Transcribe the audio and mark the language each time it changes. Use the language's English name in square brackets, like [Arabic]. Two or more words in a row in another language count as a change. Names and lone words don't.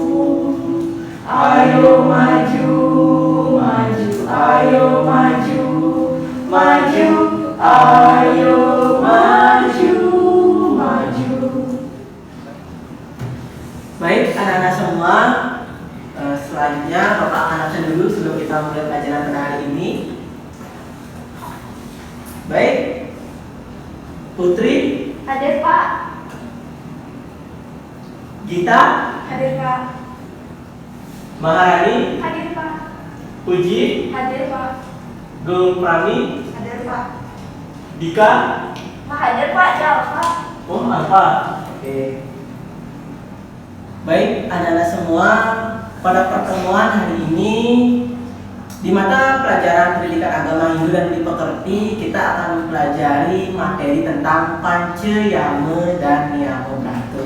[Indonesian] Ayo maju, maju, ayo maju, maju, ayo maju, maju. Baik anak-anak semua, selanjutnya Bapak akan absen dulu sebelum kita mulai pelajaran pada hari ini. Baik, Putri, Hadir Pak. Gita, Hadir Pak. Maharani, Hadir Pak. Puji, Hadir Pak. Gung Prami, Hadir Pak. Dika. Hadir Pak, jawab Pak. Oh apa? Oke. Baik anak-anak semua, pada pertemuan hari ini di mata pelajaran pendidikan agama Hindu dan Dipekerti kita akan mempelajari materi tentang Panca Yama dan Niyama Brata.